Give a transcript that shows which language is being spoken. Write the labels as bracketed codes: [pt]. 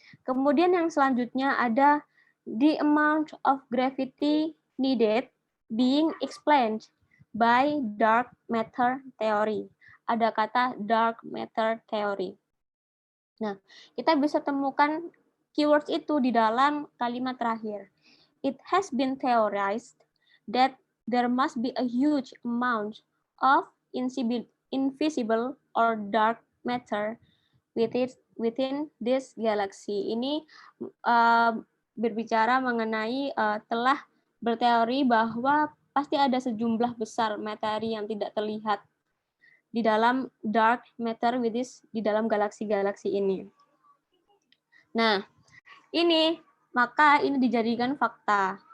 [id] Kemudian yang selanjutnya ada [en] the amount of gravity needed being explained by dark matter theory. [id] Ada kata dark matter theory. Nah, kita bisa temukan keywords itu di dalam kalimat terakhir. [en] It has been theorized that there must be a huge amount of invisible or dark matter within this galaxy. [id] Ini berbicara mengenai telah berteori bahwa pasti ada sejumlah besar materi yang tidak terlihat di dalam dark matter di dalam galaksi-galaksi ini. Nah, maka ini dijadikan fakta.